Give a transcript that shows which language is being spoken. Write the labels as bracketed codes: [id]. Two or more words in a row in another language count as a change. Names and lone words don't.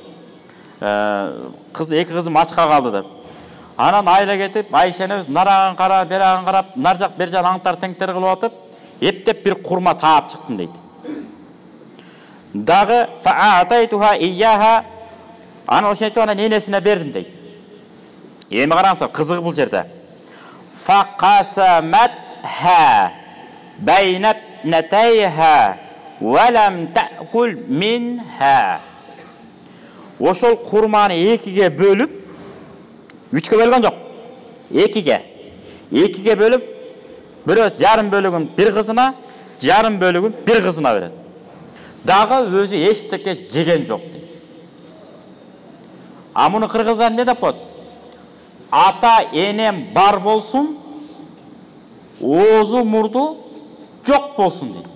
[ky] Кыз эки кызым ачка калды деп. Анан айла кетип, Айша энебиз нараган карап, бераган карап, нар жак бер жак аңтар теңтер кылып атып, эптеп бир курма таап чыктым дейт. Дагы [ar] فأعطيتها إياها, [ky] аны ошентип анан энесине бердим дейт. Эми караңыздар, кызыгы бул жерде. [ar] فقسمتها بين ابنتيها ولم تأكل منها. [ky] ошол курманы экиге бөлүп, үчкө бөлгөн жок, экиге бөлүп, бирөө жарым бөлүгүн бир кызына, жарым бөлүгүн бир кызына берет. Дагы өзү эчтеке жеген жок дейт. А муну кыргыздар эмне деп коет? Ата энем бар болсун, оозу мурду жок болсун дейт.